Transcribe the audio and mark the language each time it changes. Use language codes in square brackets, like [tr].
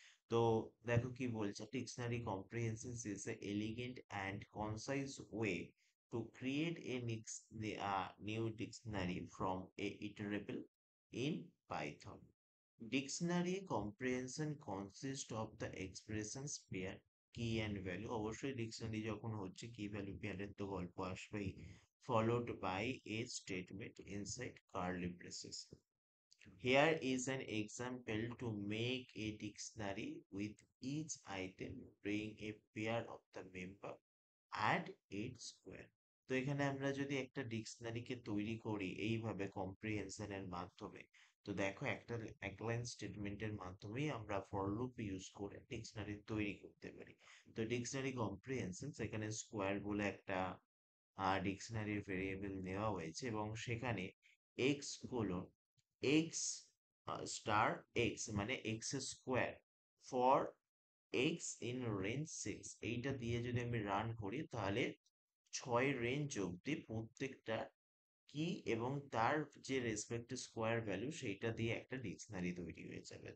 [bn] তো দেখো কি বলছে, [en] Dictionary comprehension is a elegant and concise way to create a new dictionary from a iterable in Python. Dictionary comprehension consists of the expressions pair key and value। [bn] অবশ্যই dictionary যখন হচ্ছে কি value পেয়ারের তো গল্প আসবেই, [en] followed by a statement inside curly braces। Here is an example to make a dictionary with each item being a pair of the member and its square। [bn] তো এখানে আমরা যদি একটা ডিকশনারিকে তৈরি করি এইভাবে কম্প্রিহেনশনের মাধ্যমে, তো দেখো একটা এক লাইন স্টেটমেন্টের মাধ্যমেই আমরা ফর লুপ ইউজ করে ডিকশনারি তৈরি করতে পারি। তো ডিকশনারি কম্প্রিহেনশন, সেখানে স্কোয়ার বলে একটা ডিকশনারির ভেরিয়েবল নেওয়া হয়েছে, এবং সেখানে x colon x star x মানে x square for x in range 6, এইটা দিয়ে যদি আমি রান করি তাহলে 6 রেঞ্জ অবধি প্রত্যেকটা কি এবং তার যে রেসপেক্টিভ স্কোয়ার ভ্যালু সেইটা দিয়ে একটা ডিকশনারি তৈরি হয়ে যাবে।